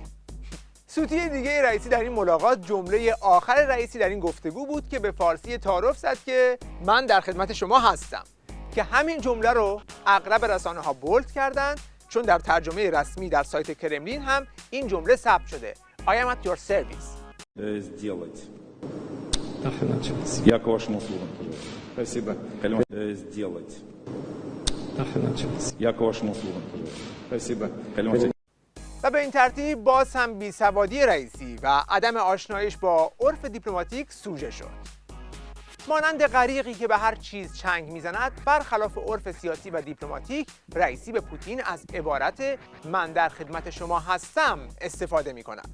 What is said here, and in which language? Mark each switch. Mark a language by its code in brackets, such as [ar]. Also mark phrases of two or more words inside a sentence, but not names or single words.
[fa] سوتی دیگه رئیسی در این ملاقات جمله آخر رئیسی در این گفتگو بود که به فارسی تعارف زد که من در خدمت شما هستم، که همین جمله رو اغلب رسانه‌ها بولد کردن چون در ترجمه رسمی در سایت کرملین هم این جمله ثبت شده [en] I am at your service. [ru] Я к вашим услугам, пожалуйста. Спасибо. Сделать. Я к вашим услугам, пожалуйста. Спасибо. [fa] و به این ترتیب باز هم بیسوادی رئیسی و عدم آشناییش با عرف دیپلماتیک سوژه شد. مانند غریقی که به هر چیز چنگ میزند، برخلاف عرف سیاسی و دیپلماتیک، رئیسی به پوتین از عبارت من در خدمت شما هستم استفاده میکند.